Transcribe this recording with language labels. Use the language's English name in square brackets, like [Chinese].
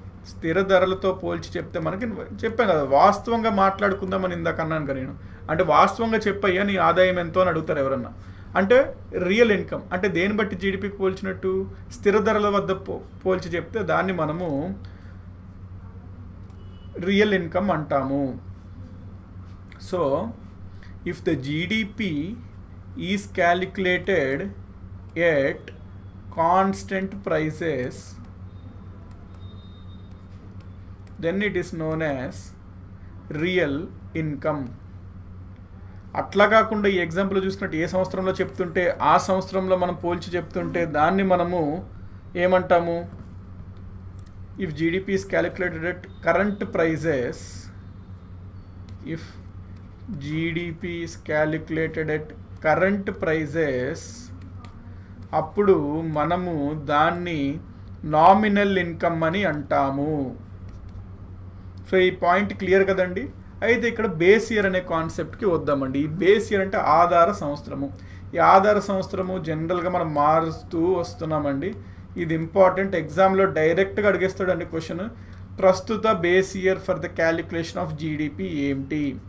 [Telugu] స్థిర ధరలతో పోల్చి చెప్తే మనకి చెప్పాను కదా, వాస్తవంగా మాట్లాడుకుందామని ఇందాక అన్నాను కదా నేను. అంటే వాస్తవంగా చెప్పయ్యా నీ ఆదాయం ఎంతో అని అడుగుతారు ఎవరన్నా. అంటే రియల్ ఇన్కమ్ అంటే దేని బట్టి జీడిపికి పోల్చినట్టు? స్థిర ధరల వద్ద పోల్చి చెప్తే దాన్ని మనము రియల్ ఇన్కమ్ అంటాము. [English] So if the GDP is calculated at constant prices, then it is known as real income. [Telugu] అట్లా కాకుండా ఈ ఎగ్జాంపుల్ చూసుకున్నట్టు ఏ సంవత్సరంలో చెప్తుంటే ఆ సంవత్సరంలో మనం పోల్చి చెప్తుంటే దాన్ని మనము ఏమంటాము? [English] if GDP is calculated at current prices, if GDP is calculated at current prices, [Telugu] అప్పుడు మనము దాన్ని నామినల్ ఇన్కమ్ అని అంటాము. సో ఈ పాయింట్ క్లియర్ కదండి. అయితే ఇక్కడ బేస్ ఇయర్ అనే కాన్సెప్ట్కి వద్దామండి. ఈ బేస్ ఇయర్ అంటే ఆధార సంవత్సరము. ఈ ఆధార సంవత్సరము జనరల్గా మనం మారుస్తూ వస్తున్నామండి. ఇది ఇంపార్టెంట్, ఎగ్జామ్లో డైరెక్ట్గా అడిగేస్తాడండి క్వశ్చన్. ప్రస్తుత [English] base year for the calculation of GDP [Telugu] ఏమిటి?